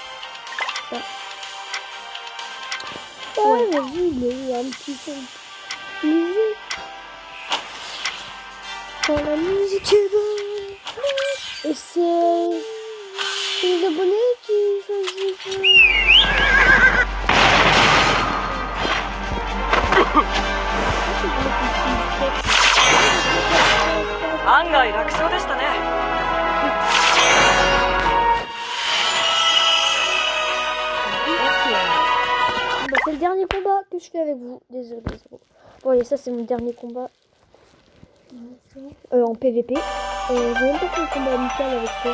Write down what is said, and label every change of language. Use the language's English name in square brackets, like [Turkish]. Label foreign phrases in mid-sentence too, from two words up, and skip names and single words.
[French] Ouais, vas-y, mais un petit fond de musique. Quand la musique est bonne. Et c'est les abonnés qui choisissent. [Japanese] 案外楽勝でしたね。 [French] Bah, c'est le dernier combat que je fais avec vous. Désolé. Bon, allez, ça c'est mon dernier combat en PVP. J'ai même pas fait un combat amical avec toi.